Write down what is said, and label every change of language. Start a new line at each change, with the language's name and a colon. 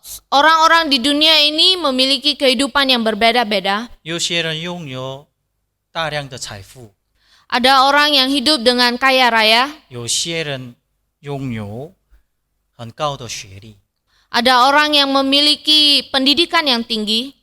Indonesian: Orang-orang di dunia ini memiliki kehidupan yang berbeda-beda.
Chinese: 有些人拥有大量的财富，
Indonesian: Ada orang yang hidup dengan kaya raya,
Chinese: 有些人拥有很高的学历，
Indonesian: ada orang yang memiliki pendidikan yang tinggi,